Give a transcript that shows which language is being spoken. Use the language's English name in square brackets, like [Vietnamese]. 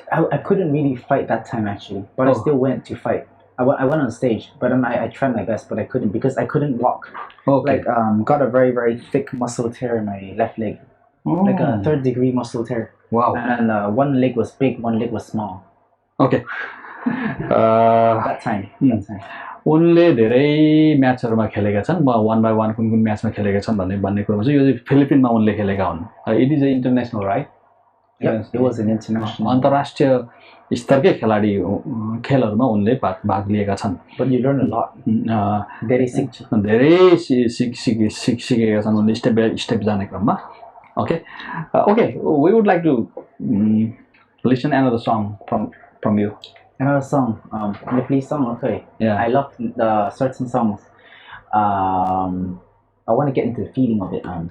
[English] I couldn't really fight that time actually, but I still went to fight. I went on stage, but then I tried my best, but I couldn't because I couldn't walk. Okay. Like got a very thick muscle tear in my left leg, like a 3rd-degree muscle tear. Wow. And one leg was big, one leg was small. Okay. That time. [Nepali] उनले धेरै म्याचहरुमा खेलेका छन्. म 1 by 1 कुन म्याचमा खेलेका छन् भन्ने कुरामा चाहिँ यो चाहिँ फिलिपिनमा उनले खेलेका हुन्. [English] It is international, right? Yep, it was an international. [Nepali] अन्तर्राष्ट्रिय स्तरकै खेलहरुमा उनले भाग लिएका छन्. [English] But you learn a lot. धेरै [Nepali] सिकेका छन् उनले स्टेप बाइ स्टेप जाने क्रममा. [English] Okay, we would like to listen another song from you. Another song, Nepalese song. Okay. Yeah. I love the certain songs. I want to get into the feeling of it.